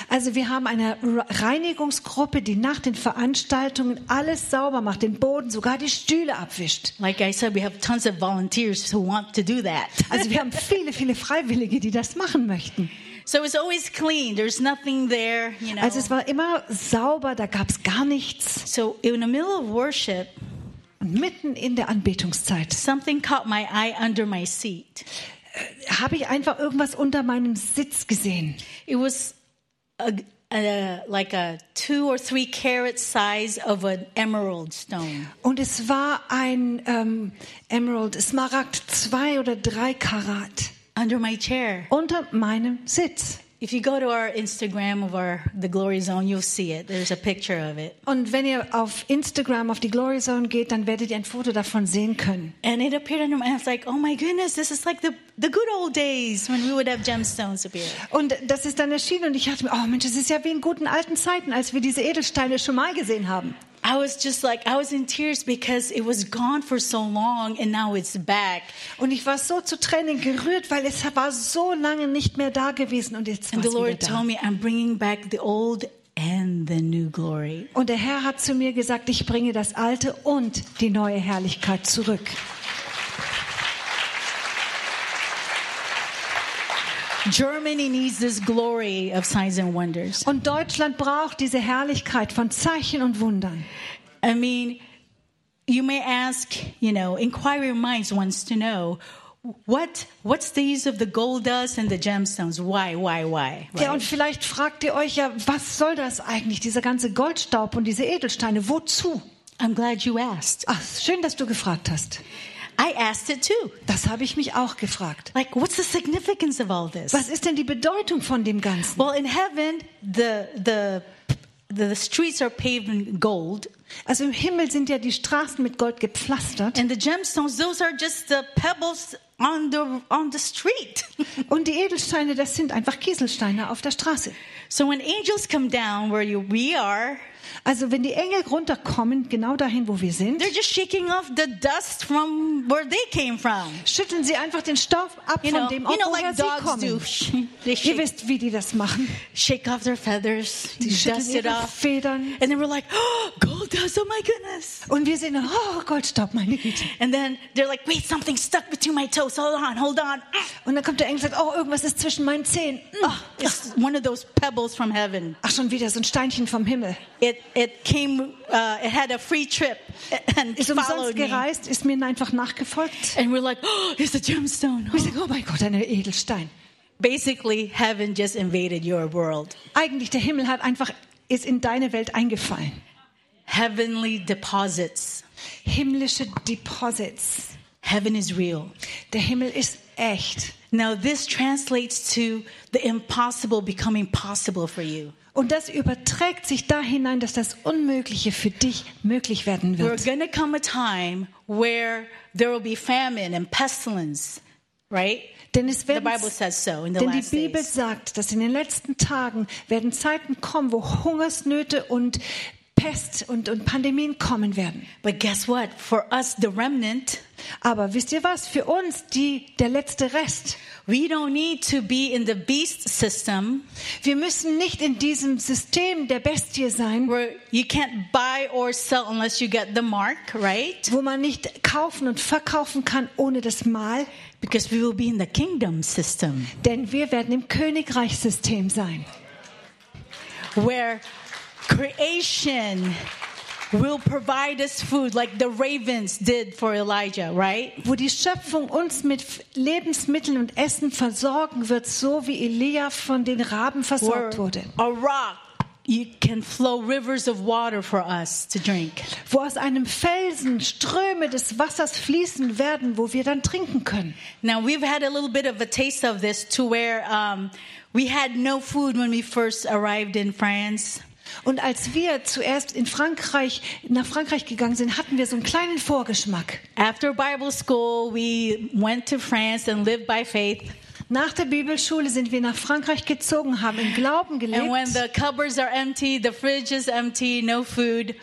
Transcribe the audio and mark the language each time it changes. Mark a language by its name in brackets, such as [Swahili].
[German] Also wir haben eine Reinigungsgruppe, die nach den Veranstaltungen alles sauber macht, den Boden, sogar die Stühle abwischt. [English] Like I said, we have tons of volunteers who want to do that. [German] Also wir haben viele, viele Freiwillige, die das machen möchten. [English] So it's always clean. There's nothing there, you know. [German] Also es war immer sauber, da gab's gar nichts. [English] So in the middle of worship, [German] mitten in der Anbetungszeit, [English] something caught my eye under my seat. [German] Habe ich einfach irgendwas unter meinem Sitz gesehen. [English] It was like a 2 or 3 carat size of an emerald stone. [German] Und es war ein Emerald, Smaragd, 2 oder 3 Karat. [English] Under my chair. [German] Unter meinem Sitz. [English] If you go to our Instagram of our The Glory Zone, you'll see it. There's a picture of it. [German] Und wenn ihr auf Instagram auf die Glory Zone geht, dann werdet ihr ein Foto davon sehen können. [English] And it appeared under my, I was like, oh my goodness, this is like the good old days when we would have gemstones appear. [German] Und das ist dann erschienen und ich dachte mir, oh Mensch, es ist ja wie in guten alten Zeiten, als wir diese Edelsteine schon mal gesehen haben. [English] I was just like, I was in tears because it was gone for so long and now it's back. [German] Und ich war so zu Tränen gerührt, weil es war so lange nicht mehr da gewesen und jetzt war es wieder da. [English] And the Lord told me, I'm bringing back the old and the new glory. [German] Und der Herr hat zu mir gesagt, ich bringe das Alte und die neue Herrlichkeit zurück. [English] Germany needs this glory of signs and wonders. [German] Und Deutschland braucht diese Herrlichkeit von Zeichen und Wundern. [English] I mean, you may ask, you know, inquiring minds wants to know, what's the use of the gold dust and the gemstones? Why? Right? [German] Ja, und vielleicht fragt ihr euch ja, was soll das eigentlich, dieser ganze Goldstaub und diese Edelsteine, wozu? [English] I'm glad you asked. [German] Ach, schön, dass du gefragt hast. [English] I asked it too. [German] Das habe ich mich auch gefragt. [English] Like, what's the significance of all this? [German] Was ist denn die Bedeutung von dem Ganzen? [English] Well, in heaven, the streets are paved in gold. [German] Also im Himmel sind ja die Straßen mit Gold gepflastert. [English] And the gemstones, those are just the pebbles on the street. [German] Und die Edelsteine, das sind einfach Kieselsteine auf der Straße. [English] So when angels come down where we are. [German] Also wenn die Engel runterkommen, genau dahin, wo wir sind, [English] they're just shaking off the dust from where they came from. [German] Schütteln sie einfach den Staub ab, [English] you know, [German] von dem Ort, [English] you know, [German] woher [English] like [German] sie kommen. Ihr wisst, wie die das machen. [English] Shake off their feathers, [German] die schütteln ihre Federn. [English] And then we're like, oh, gold dust, oh my goodness. [German] Und wir sehen, oh, Goldstaub, meine Güte. [English] And then they're like, wait, something stuck between my toes. Hold on. [German] Und dann kommt der Engel und sagt, oh, irgendwas ist zwischen meinen Zehen. Oh, [English] it's one of those pebbles from heaven. [German] Ach, schon wieder so ein Steinchen vom Himmel. [English] It had a free trip and [German] ist umsonst followed gereist, [English] me. [German] Ist mir einfach nachgefolgt. [English] And we're like, oh, it's a gemstone. We're like, oh my God, [German] ein Edelstein. [English] Basically, heaven just invaded your world. [German] Eigentlich, der Himmel hat einfach, ist in deine Welt eingefallen. [English] Heavenly deposits. [German] Himmlische Deposits. [English] Heaven is real. [German] Der Himmel ist echt. [English] Now this translates to the impossible becoming possible for you. [German] Und das überträgt sich da hinein, dass das Unmögliche für dich möglich werden wird. [English] There's going to come a time where there will be famine and pestilence, right? [German] Denn es wird, [English] the Bible says so in the [German] denn [English] last [German] die Bibel [English] days. [German] Sagt, dass in den letzten Tagen werden Zeiten kommen, wo Hungersnöte und Pest und Pandemien kommen werden. [English] But guess what? For us, the remnant. [German] Aber wisst ihr was? Für uns der letzte Rest. [English] We don't need to be in the beast system. [German] Wir müssen nicht in diesem System der Bestie sein. [English] Where you can't buy or sell unless you get the mark, right? [German] Wo man nicht kaufen und verkaufen kann ohne das Mal. [English] Because we will be in the kingdom system. [German] Denn wir werden im Königreichsystem sein. [English] where creation will provide us food, like the ravens did for Elijah, right? [German] Wo die Schöpfung uns mit Lebensmitteln und Essen versorgen wird, so wie Elia von den Raben versorgt wurde. [English] A rock, you can flow rivers of water for us to drink. [German] Wo aus einem Felsen Ströme des Wassers fließen werden, wo wir dann trinken können. [English] Now we've had a little bit of a taste of this, to where we had no food when we first arrived in France. [German] Und als wir zuerst in Frankreich nach Frankreich gegangen sind, hatten wir so einen kleinen Vorgeschmack. [English] After Bible school, we went to France and lived by faith. [German] Nach der Bibelschule sind wir nach Frankreich gezogen, haben im Glauben gelebt. [English] And when the cupboards are empty, the fridge is empty, no food.